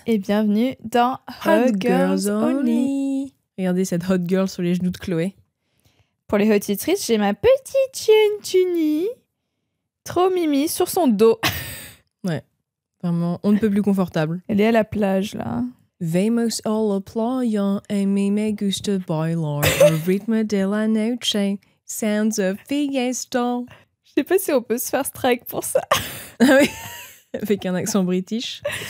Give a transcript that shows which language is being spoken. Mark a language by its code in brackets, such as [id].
[fr] Et bienvenue dans Hot Girls Only. Regardez cette Hot Girl sur les genoux de Chloé. Pour les Hottie Trees, j'ai ma petite chienne Tuni, trop mimi, sur son dos. Ouais, vraiment, on ne peut plus confortable. Elle est à la plage, là. [es] Vamos a la playa, a mí me gusta bailar, al ritmo de la noche, [en] sounds of fiesta. [fr] Je sais pas si on peut se faire strike pour ça. Ah oui, avec un accent british.